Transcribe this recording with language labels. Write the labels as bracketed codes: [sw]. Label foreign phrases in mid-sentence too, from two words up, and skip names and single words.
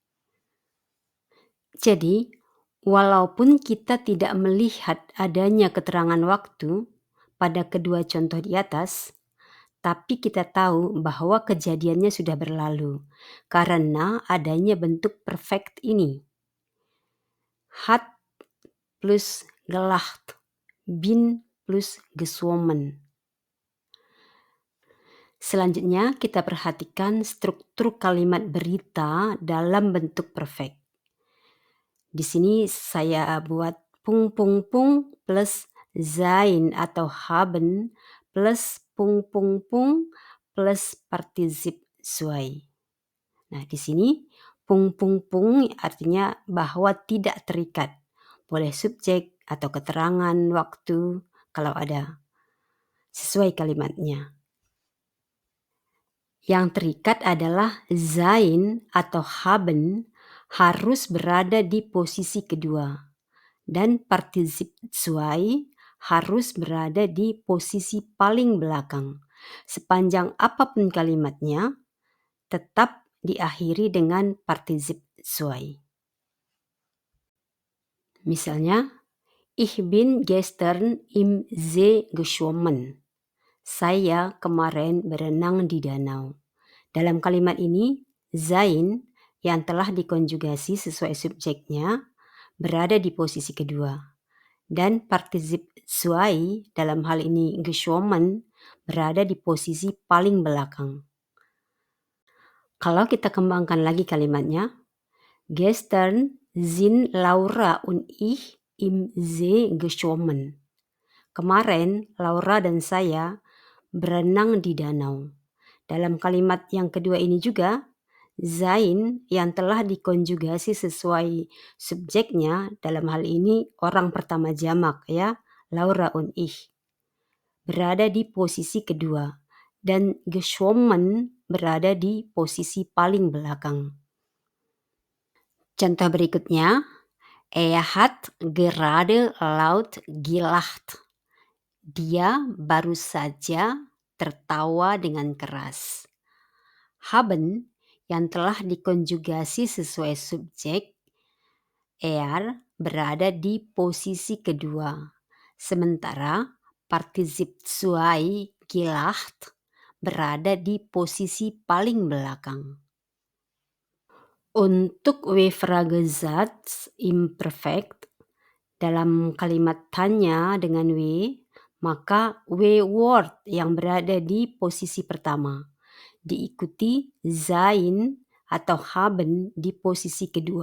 [id] Jadi, walaupun kita tidak melihat adanya keterangan waktu pada kedua contoh di atas, tapi kita tahu bahwa kejadiannya sudah berlalu karena adanya bentuk perfect ini. Hat plus gelacht, bin plus geschwommen. Selanjutnya kita perhatikan struktur kalimat berita dalam bentuk perfect. Di sini saya buat pung pung pung plus sein atau haben plus pung pung pung plus partisip zwei. Nah, di sini pung pung pung artinya bahwa tidak terikat. Boleh subjek atau keterangan waktu kalau ada. Sesuai kalimatnya. Yang terikat adalah sein atau haben harus berada di posisi kedua dan partisip zwei harus berada di posisi paling belakang. Sepanjang apapun kalimatnya, tetap diakhiri dengan partisip zwei. [de] Misalnya, ich bin gestern im See geschwommen. [id] Saya kemarin berenang di danau. Dalam kalimat ini, sein yang telah dikonjugasi sesuai subjeknya berada di posisi kedua. Dan partisip zwei dalam hal ini geschwommen berada di posisi paling belakang. Kalau kita kembangkan lagi kalimatnya, [de] gestern sind Laura und ich im See geschwommen. [id] Kemarin Laura dan saya berenang di danau. Dalam kalimat yang kedua ini juga, sein yang telah dikonjugasi sesuai subjeknya, dalam hal ini orang pertama jamak ya, [de] Laura und ich, [id] berada di posisi kedua, dan geschwommen berada di posisi paling belakang. Contoh berikutnya, [de] er hat gerade laut gelacht. [id] Dia baru saja tertawa dengan keras. Haben yang telah dikonjugasi sesuai subjek, er berada di posisi kedua. Sementara partisip zwei gelacht berada di posisi paling belakang. Untuk W-Fragesatz imperfect dalam kalimat tanya dengan W, maka W-word yang berada di posisi pertama, diikuti sein atau haben di posisi kedua.